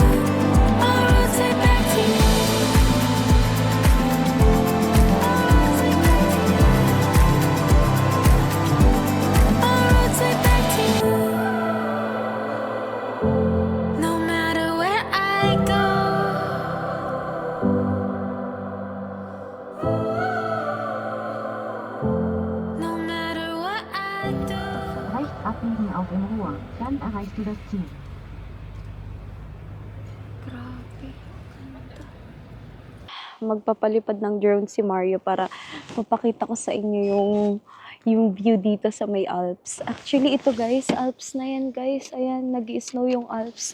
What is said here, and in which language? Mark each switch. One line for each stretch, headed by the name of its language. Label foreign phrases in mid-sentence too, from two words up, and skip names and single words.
English: Our roads lead back to you. Our roads lead back to you. No matter where I go. No matter what I do.
German: Rechts abbiegen auf in Ruhe, dann erreichst du das Ziel.
Filipino: Grabe. Magpapalipad ng drone si Mario para mapakita ko sa inyo yung view dito sa may Alps. Actually, ito guys, Alps na yan guys. Ayan, nag-i-snow yung Alps.